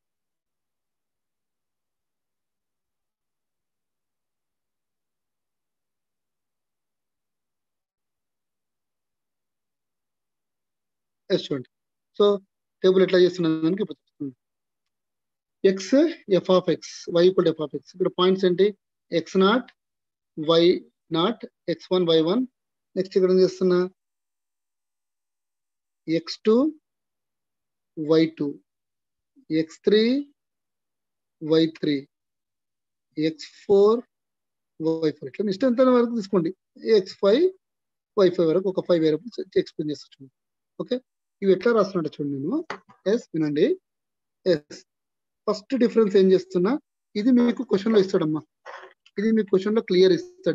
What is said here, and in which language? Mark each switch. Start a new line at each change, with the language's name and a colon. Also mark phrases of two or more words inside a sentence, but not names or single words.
Telugu: చూడండి.
English: so table
Telugu: ఎట్లా చేస్తున్నది దానికి ఇప్పుడు చెప్తుంది.
English: x f of x y equal f of x.
Telugu: ఇక్కడ పాయింట్స్ ఏంటి?
English: x naught y naught
Telugu: x1 y1. నెక్స్ట్ ఇక్కడ ఏం చేస్తున్నా? x2 y2 x3 y3 x4 y4. ఇట్లా ఇష్టం ఎంత వరకు తీసుకోండి. x5 y5 వరకు ఒక 5
English: variables explain
Telugu: చేస్తా చూడండి. ఓకే, ఇవి ఎట్లా రాస్తున్నట్టు చూడండి. నేను ఎస్ వినండి.
English: S first difference
Telugu: ఏం చేస్తున్నా, ఇది మీకు క్వశ్చన్ లో ఇస్తాడమ్మా. ఇది మీకు క్వశ్చన్ లో క్లియర్ ఇస్తాడు.